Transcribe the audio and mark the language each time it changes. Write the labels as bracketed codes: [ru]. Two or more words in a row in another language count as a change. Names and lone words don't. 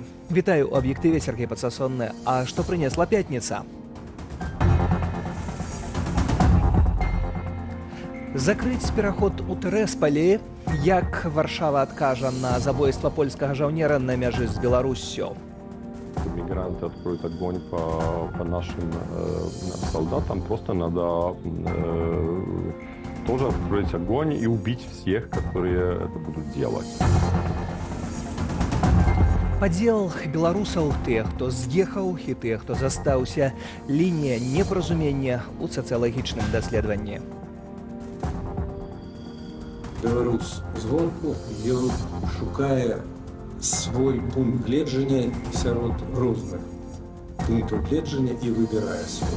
[be] Вітаю у аб'ектыве, Сергей Подсасонны. А што прынесла пятніца? Закрыць пераход у Тэрасполі, як Варшава адкажа на забойства польскага жаўнера на мяжы з Беларуссю. [ru] Мигранты откроют огонь по нашим солдатам. Просто надо тоже открыть огонь и убить всех, которые это будут делать. [be] Падзел беларусаў, тых, хто з'ехаў, і тых, хто застаўся. Лінія непаразумення ў сацыялагічным даследаванні. Беларус звонку, ён шукае свой пункт гледжання сярод розных пунктаў гледжання і выбірае свой.